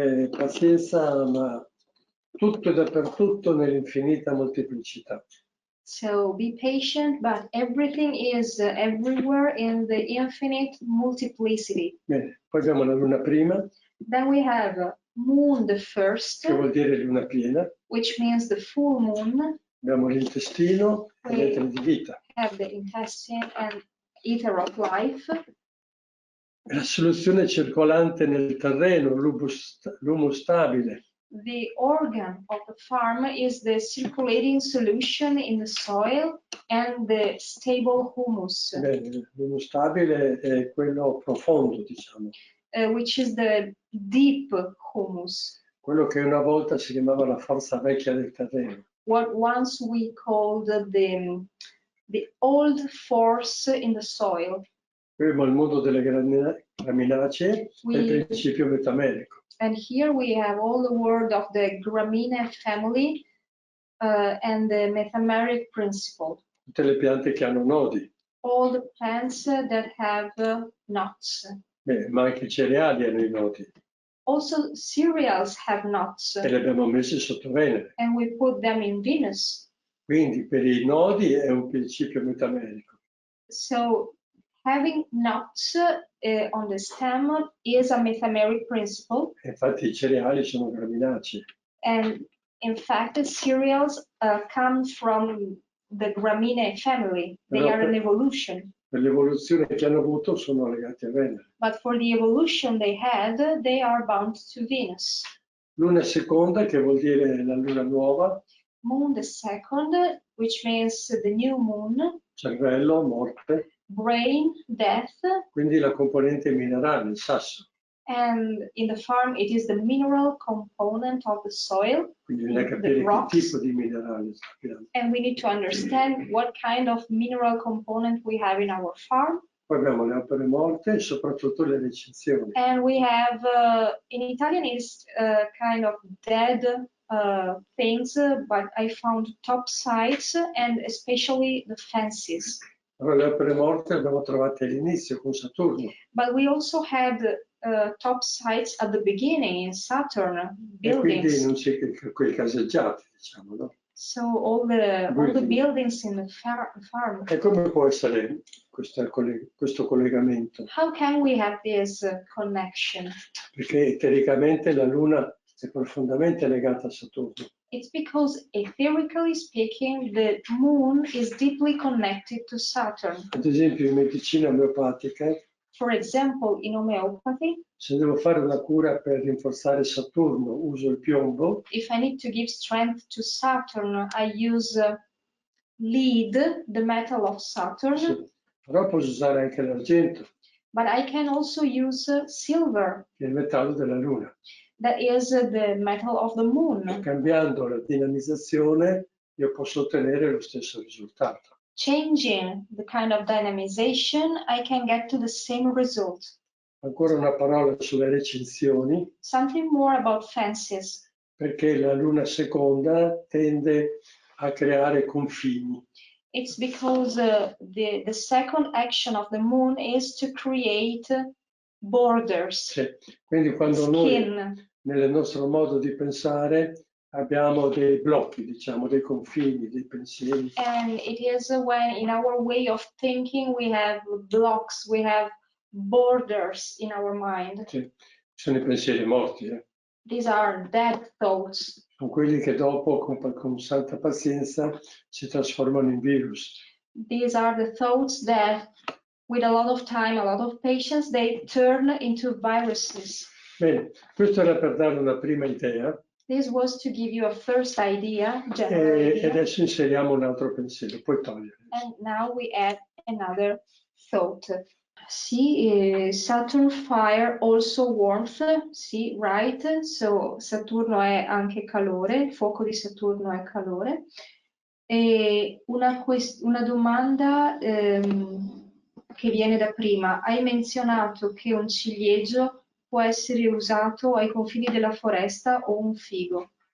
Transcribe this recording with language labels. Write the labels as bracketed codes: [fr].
[it] Pazienza, ma tutto e dappertutto nell'infinita molteplicità. [en] So be patient, but everything is everywhere in the infinite multiplicity. [it] Bene, poi abbiamo la luna prima. [en] Then we have moon the first, [it] che vuol dire luna piena. [en] which means the full moon. [it] Abbiamo l'intestino e l'etere di vita. [en] Have the intestine and ether of life. [it] La soluzione circolante nel terreno, l'humus stabile. [en] The organ of the farm is the circulating solution in the soil. and the stable humus, [it] L'humus stabile è quello profondo, diciamo. [en] Which is the deep humus, [it] Quello che una volta si chiamava la forza vecchia del terreno. [en] what once we called the old force in the soil. [it] Qui abbiamo il mondo delle graminacee e il principio metamerico. [en] And here we have all the word of the Graminea family and the metameric principle. [it] Tutte le piante che hanno nodi. [en] All the plants that have nuts. [it] Ma anche i cereali hanno i nodi. [en] Also cereals have nuts. [it] E li abbiamo messi sotto Venere. [en] And we put them in Venus. [it] Quindi per i nodi è un principio metamerico. [en] So having nuts on the stem is a metameric principle. [it] Infatti i cereali sono graminacei. [en] And in fact, the cereals come from the Graminea family. They are an evolution. [it] Per l'evoluzione che hanno avuto sono legati a Venere. [en] But for the evolution they had, they are bound to Venus. [it] Luna seconda, che vuol dire la luna nuova. [en] Moon the second, which means the new moon. [it] Cervello, morte. [en] Brain, death. [it] Quindi la componente minerale, il sasso. [en] And in the farm it is the mineral component of the soil. [it] Quindi bisogna capire che tipo di minerale sappiamo. [en] And we need to understand what kind of mineral component we have in our farm. [it] Poi abbiamo le opere morte e soprattutto le recinzioni. [en] And we have, in Italian is kind of dead things, but I found top sites and especially the fences. [it] Allora le opere morte le abbiamo trovate all'inizio con Saturno. [en] But we also had top sites at the beginning in Saturn buildings. [it] E quindi non c'è quei caseggiati, diciamo, no? [en] So all the buildings in the farm. [it] E come può essere questo collegamento? [en] How can we have this connection? [it] Perché teoricamente la Luna è profondamente legata a Saturno. [en] It's because, etherically speaking, the moon is deeply connected to Saturn. [it] Ad esempio in medicina omeopatica, [en] For example, in homeopathy, [it] se devo fare una cura per rinforzare Saturno, uso il piombo. if I need to give strength to Saturn, I use lead, the metal of Saturn. Sì. Però posso usare anche l'argento. [en] But I can also use silver. [it] Che è il metallo della Luna. [en] That is the metal of the moon. [it] Cambiando la dinamizzazione, io posso ottenere lo stesso risultato. [en] Changing the kind of dynamization, I can get to the same result. [it] Ancora una parola sulle recinzioni. [en] Something more about fences. [it] Perché la Luna seconda tende a creare confini. [en] It's because the second action of the moon is to create borders. [it] Sì. Quindi quando noi nel nostro modo di pensare abbiamo dei blocchi, diciamo, dei confini, dei pensieri. [en] And it is when in our way of thinking we have blocks, we have borders in our mind. [it] Sì. Sono i pensieri morti. [en] These are dead thoughts. [it] Sono quelli che dopo con santa pazienza si trasformano in virus. [en] These are the thoughts that with a lot of time, a lot of patience, they turn into viruses. [it] Bene, questo era per dare una prima idea. [en] This was to give you a first idea, [it] E adesso inseriamo un altro pensiero, poi togliere. [en] And now we add another thought. See, Saturn fire also warmth. See, right? [it] So Saturno è anche calore, il fuoco di Saturno è calore. E una domanda che viene da prima. Hai menzionato che un ciliegio può essere usato ai confini della foresta o un ficco.